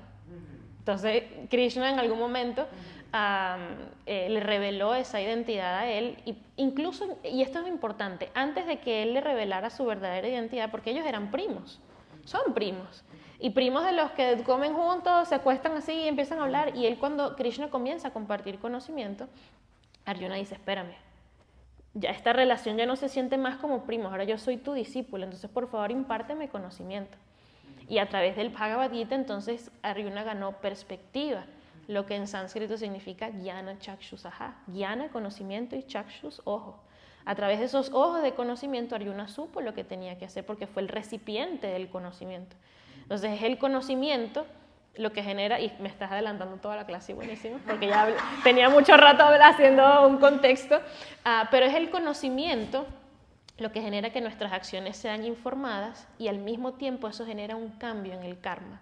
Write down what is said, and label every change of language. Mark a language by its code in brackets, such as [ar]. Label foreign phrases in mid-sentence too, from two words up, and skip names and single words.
[es] Entonces, Krishna en algún momento le reveló esa identidad a él, incluso, y esto es importante, antes de que él le revelara su verdadera identidad, porque ellos eran primos, son primos, y primos de los que comen juntos, se acuestan así y empiezan a hablar, y él cuando Krishna comienza a compartir conocimiento, Arjuna dice, espérame, ya esta relación ya no se siente más como primos, ahora yo soy tu discípulo, entonces por favor impárteme conocimiento. Y a través del Bhagavad Gita, entonces, Arjuna ganó perspectiva, lo que en sánscrito significa [sa] ज्ञान चक्षुषा. [es] Jnana, conocimiento, y chakshus, ojo. A través de esos ojos de conocimiento, Arjuna supo lo que tenía que hacer porque fue el recipiente del conocimiento. Entonces, es el conocimiento lo que genera, y me estás adelantando toda la clase, buenísimo, porque ya tenía mucho rato haciendo un contexto, pero es el conocimiento lo que genera que nuestras acciones sean informadas y al mismo tiempo eso genera un cambio en el karma.